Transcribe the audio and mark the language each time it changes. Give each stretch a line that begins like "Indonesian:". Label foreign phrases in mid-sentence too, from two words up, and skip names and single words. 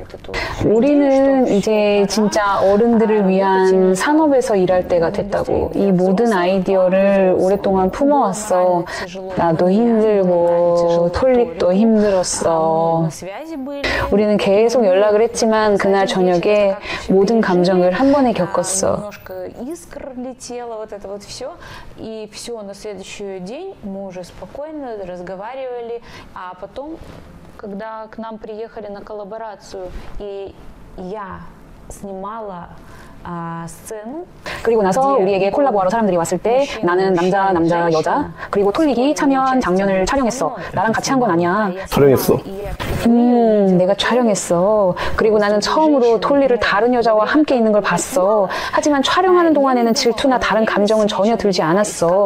Korean: 우리는 이제 진짜 어른들을 위한 산업에서 일할 때가 됐다고. 이 모든 아이디어를 오랫동안 품어왔어. 나도 힘들고 톨릭도 힘들었어. 우리는 계속 연락을 했지만 그날 저녁에 모든 감정을 한 번에 겪었어.
Russian: Искра летела, вот это вот все. И все, на следующий день мы уже спокойно разговаривали. А потом, когда к нам приехали на коллаборацию, и я снимала сцену.
Korean: 그리고 나서 우리에게 콜라보하러 사람들이 왔을 때 나는 남자, 여자 그리고 톨릭이 참여한 장면을 촬영했어. 나랑 같이 한 건 아니야. 촬영했어. 내가 촬영했어. 그리고 나는 처음으로 톨리를 다른 여자와 함께 있는 걸 봤어. 하지만 촬영하는 동안에는 질투나 다른 감정은 전혀 들지 않았어.